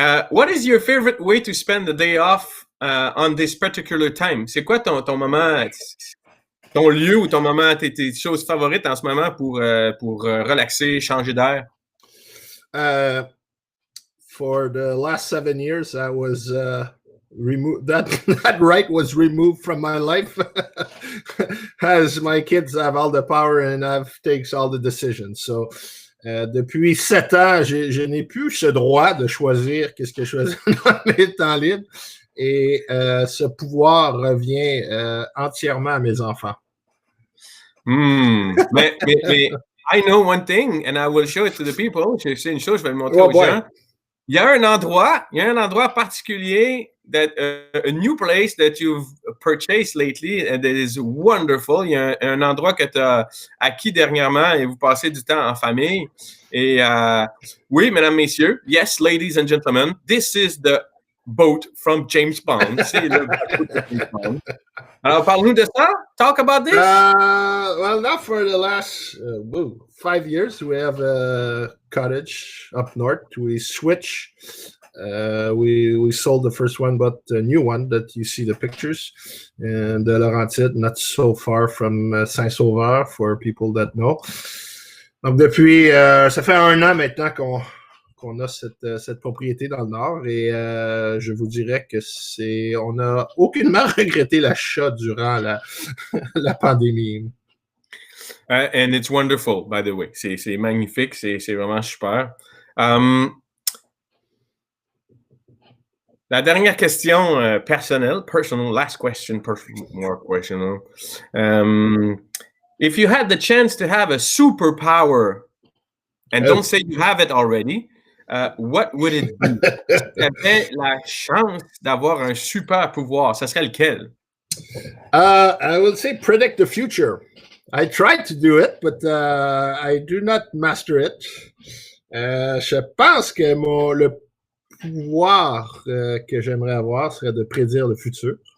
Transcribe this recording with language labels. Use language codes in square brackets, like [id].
[en] What is your favorite way to spend the day off on this particular time? [fr] C'est quoi ton moment, ton lieu ou ton moment, tes choses favorites en ce moment pour relaxer, changer d'air? [en] For the last 7 years, I was removed. That right was removed from my life, as my kids have all the power and I've takes all the decisions. [fr] So, depuis 7 ans, je n'ai plus ce droit de choisir qu'est-ce que je choisis dans mes temps libres, et ce pouvoir revient entièrement à mes enfants. Mais [en] I know one thing, and I will show it to the people. [fr] C'est une chose, je vais le montrer aux [en] boy. [fr] gens. Il y a un endroit particulier, [en] that a new place that you've purchased lately and that is wonderful. [fr] Il y a un endroit que tu as acquis dernièrement et vous passez du temps en famille. Et oui, mesdames, messieurs, [en] yes, ladies and gentlemen, this is the boat from James Bond. [fr] C'est le bateau de James Bond. Alors, parle-nous de ça. [en] Talk about this. Well, not for the last 5 years. We have a cottage up north. We switch. We sold the first one, but the new one that you see the pictures, and the Laurentides, not so far from Saint-Sauveur, for people that know. [fr] Donc depuis, ça fait 1 an maintenant qu'on a cette propriété dans le Nord, et je vous dirais que on n'a aucunement regretté l'achat durant la pandémie. [en] And it's wonderful, by the way. [fr] C'est magnifique, c'est vraiment super. La dernière question personnelle, [en] last question, more personal. If you had the chance to have a superpower, and don't say you have it already, what would it be? [fr] Si tu avais la chance d'avoir un super pouvoir, ça serait lequel? [en] I will say predict the future. I tried to do it, but I do not master it. [fr] Je pense que le pouvoir que j'aimerais avoir serait de prédire le futur.